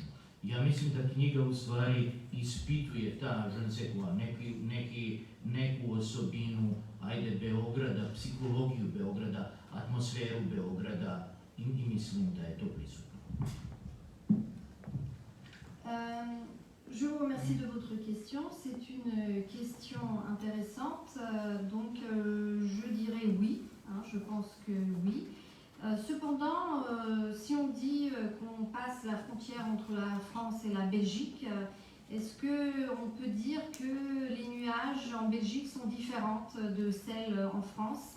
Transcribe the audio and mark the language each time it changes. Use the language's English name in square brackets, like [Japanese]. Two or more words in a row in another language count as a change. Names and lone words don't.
[Serbian] Ja mislim da knjiga u stvari ispituje ta neku osobinu, ajde, Beograda, psihologiju Beograda, atmosferu Beograda i mislim da je to prisutno. [French] Je vous remercie de votre question. C'est une question intéressante. Donc, je dirais oui. Je pense que oui. Cependant, si on dit qu'on passe la frontière entre la France et la Belgique, est-ce qu'on peut dire que les nuages en Belgique sont différentes de celles en France?